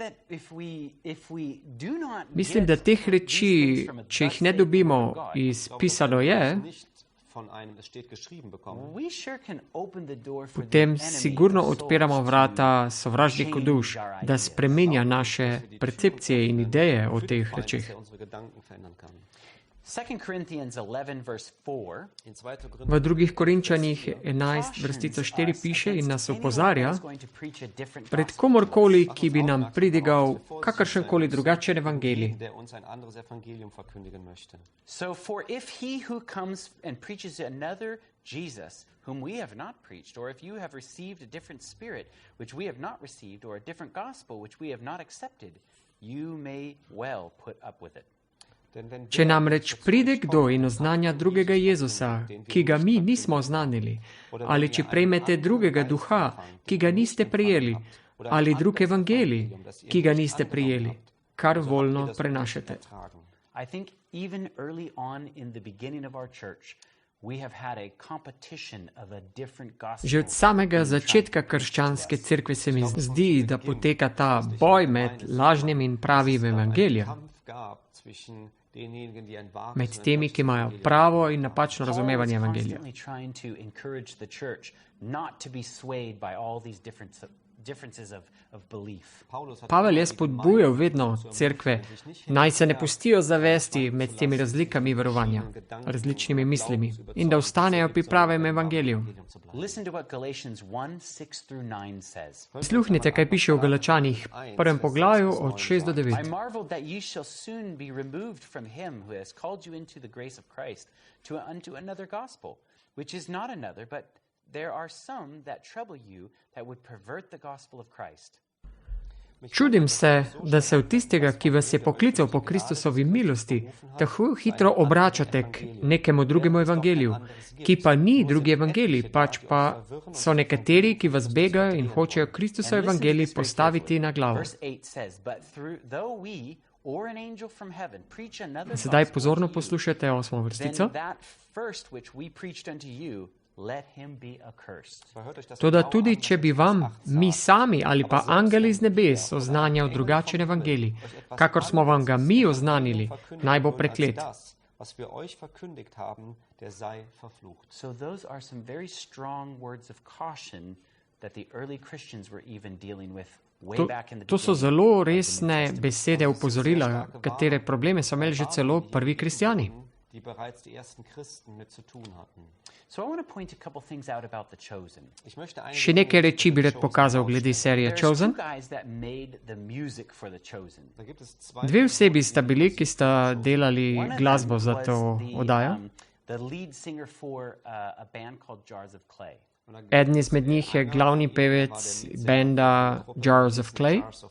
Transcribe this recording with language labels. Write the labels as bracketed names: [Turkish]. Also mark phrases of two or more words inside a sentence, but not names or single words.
[Slovenian] Mislim, da teh reči, če jih ne dobimo iz pisano je, potem sigurno odpiramo vrata sovražniku duš, da spremenja naše percepcije in ideje o teh rečeh. [English] 2 Corinthians 11, verse 4. [Slovenian] V 2. Korinčanih 11, vrstica 4 piše in nas opozarja pred komorkoli, ki bi nam pridigal kakršenkoli drugačen evangelij. [English] So for if he who comes and preaches another Jesus, whom we have not preached, or if you have received a different spirit, which we have not received, or a different gospel, which we have not accepted, you may well put up with it. [Slovenian] Če namreč pride kdo in oznanja drugega Jezusa, ki ga mi nismo oznanili, ali če prejmete drugega duha, ki ga niste prijeli, ali drug evangelij, ki ga niste prijeli, kar voljno prenašate. [English] I think even early on in the beginning of our church, we have had a competition of a different gospel. [Slovenian] Že od samega začetka krščanske cerkve se mi zdi, da poteka ta boj med lažnim in pravim evangelijem. Med temi, ki imajo pravo in napačno razumevanje evangelija. Pavel je spodbujal vedno cerkve, naj se ne pustijo zavesti med temi razlikami verovanja, različnimi mislimi in da ostanejo pri pravem evangeliju. Sluhnite, kaj piše v Galačanih, prvem poglavju od 6 do 9. [English] I marveled that ye shall soon be removed from him who has called you into the grace of Christ unto another gospel, which is not another, but there are some that trouble you that would pervert the gospel of Christ. [Slovenian] Čudim se, da se od tistega, ki vas je poklical po Kristusovi milosti, tako hitro obračate k nekemu drugemu evangeliju, ki pa ni drugi evangelij, pač pa so nekateri, ki vas begajo in hočejo Kristusov evangelij postaviti na glavo. Sedaj pozorno poslušajte 8. vrstico. Toda tudi, če bi vam mi sami ali pa angeli iz nebes oznanjal drugačen evangelij, kakor smo vam ga mi oznanili, naj bo preklet. [English] So those are some very strong words of caution that the early Christians were even dealing with way back in the beginning. [Slovenian] To so zelo resne besede opozorila, katere probleme so imeli že celo prvi kristjani. [German] Die bereits die ersten Christen mit zu tun hatten. [English] So I want to point a couple things out about The Chosen. [Slovenian] Še nekaj reči bi rad pokazal glede serije Chosen. Dve osebi sta bili, ki sta delali glasbo za to oddajo. [English] The lead singer for a band called Jars of Clay. [Slovenian] Eden izmed njih je glavni pevec benda Jars of Clay.